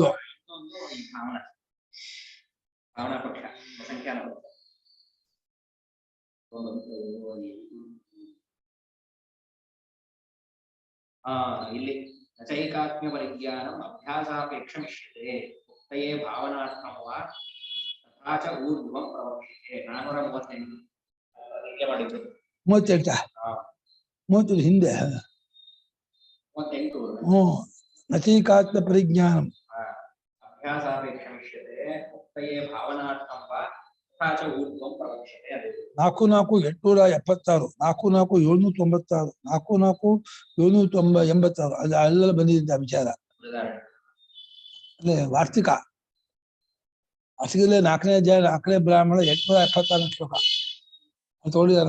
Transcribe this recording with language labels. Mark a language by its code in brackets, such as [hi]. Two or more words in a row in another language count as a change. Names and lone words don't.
[kn] ಇನ್ನೊಂದು ಈ ಭಾವನಾ ಪಕ್ಷ, ಸಂಖ್ಯಾನ ಪಕ್ಷ. [sa] ಇಲ್ಲಿ ಚೈಕಾತ್ಮ್ಯ ಪರಿಜ್ಞಾನಂ ಅಭ್ಯಾಸಾಪೇಕ್ಷಮಿಷ್ಯತೆ ಮುಕ್ತಯೇ ಭಾವನಾರ್ಥಂ ವಾ ತಥಾ ಚ ಊರ್ಧ್ವಂ ಪ್ರವಕ್ಷ್ಯತೆ. [kn] 438 ಮಾಡಿದ್ದು. 38 ಹಿಂದೆ 38 [sa] ನಚೈಕಾತ್ಮ ಪರಿಜ್ಞಾನಂ ಅಭ್ಯಾಸಾಪೇಕ್ಷಮಿಷ್ಯತೆ ಮುಕ್ತಯೇ ಭಾವನಾರ್ಥಂ ವಾ ತಥಾ ಚ ಊರ್ಧ್ವಂ ಪ್ರವಕ್ಷ್ಯತೆ. ಅದೇ [kn] 4,876, 4,796, 4,786 ಅದು ಅಲ್ಲೆಲ್ಲ ಬಂದಿದ್ದ ವಿಚಾರ. ಅಲ್ಲೇ ವಾರ್ತಿಕ ಅಸಿಗಲೇ 4ನೇ ಅಧ್ಯಾಯ 4ನೇ ಬ್ರಾಹ್ಮಣ 876 ಶ್ಲೋಕ ಅದು ತಗೊಂಡಿದ್ದಾರೆ.